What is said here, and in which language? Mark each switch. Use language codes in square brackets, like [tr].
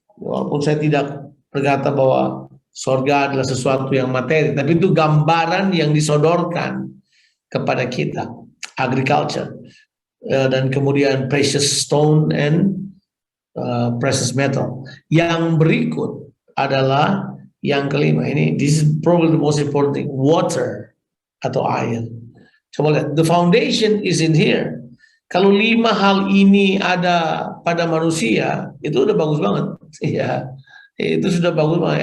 [id] Walaupun saya tidak berkata bahwa sorga adalah sesuatu yang materi, tapi itu gambaran yang disodorkan kepada kita. [en] Agriculture, [id] dan kemudian [en] precious stone and precious metal. [id] Yang berikut adalah yang kelima. [en] This is probably the most important thing, water [id] atau air. Coba lihat, [en] the foundation is in here. [id] Kalau 5 hal ini ada pada manusia, itu udah bagus banget. Ya, itu sudah bagus banget.